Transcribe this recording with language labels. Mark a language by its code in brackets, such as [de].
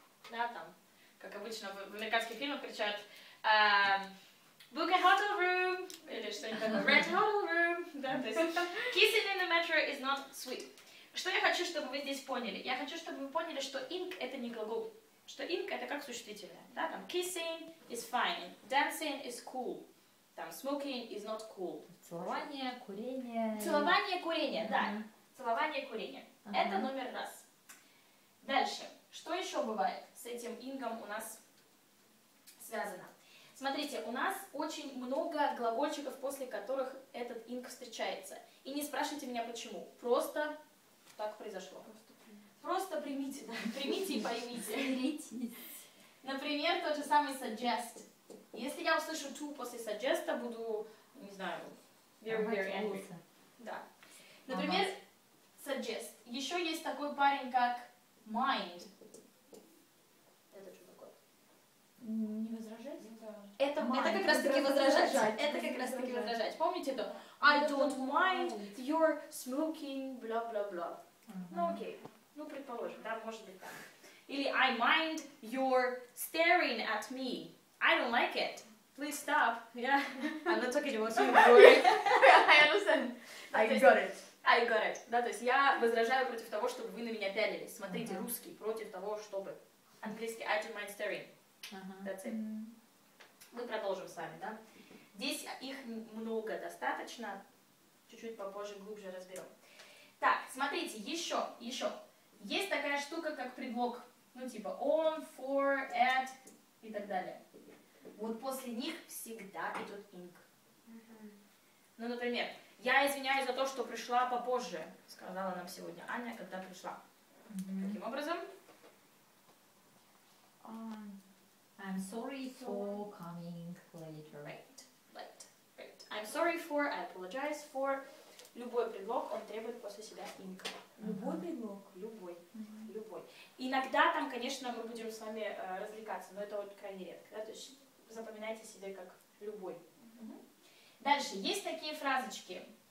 [ru] Да, там, как обычно в американских фильмах кричат [en] book a hotel room [ru] или что-нибудь такое, [en] rent a hotel room. [ru] Да, то есть [en] kissing in the metro is not sweet. [ru] Что я хочу, чтобы вы здесь поняли? Я хочу, чтобы вы поняли, что ing это не глагол. Что ing это как существительное. Да, там [en] kissing is fine, dancing is cool, [ru] там [en] smoking is not cool. [ru] Целование, курение. Целование, курение, да. Целование, курение. Это номер раз. Дальше. Что еще бывает с этим ингом у нас связано? Смотрите, у нас очень много глагольчиков, после которых этот инг встречается. И не спрашивайте меня почему. Просто так произошло. Просто примите, да. Примите и поймите. Например, тот же самый suggest. Если я услышу to после suggest, буду, не знаю, [en] very, very angry. [ru] Да. Например, suggest. Еще есть такой парень, как mind. Это что такое? Не возражать? Это как раз таки возражать. Это как раз таки возражать. Помните это? [en] I don't mind your smoking, [ru] бла-бла-бла. Ну окей. Ну, предположим, да, может быть так. [en] Или I mind your staring at me. I don't like it. Please stop. Yeah. I'm not talking about you. I understand. I got it. I got it. [ru] Да, то есть я возражаю против того, чтобы вы на меня пялились. Смотрите, русский против того, чтобы. Английский [en] I don't mind staring. That's it. [ru] Мы продолжим с вами, да? Здесь их много достаточно. чуть-чуть попозже глубже разберем. Так, смотрите, еще. Есть такая штука, как предлог, ну типа on, for, at и так далее. Вот после них всегда идет ing. Ну, например, я извиняюсь за то, что пришла попозже, сказала нам сегодня Аня, когда пришла. Каким образом? [en] I'm sorry for coming late. Late. I'm sorry for, I apologize for. [ru] Любой предлог, он требует после себя ing. Любой предлог? Любой. Иногда там, конечно, мы будем с вами развлекаться, но это вот крайне редко. Да? То есть запоминайте себе как любой. Дальше, есть такие фразочки.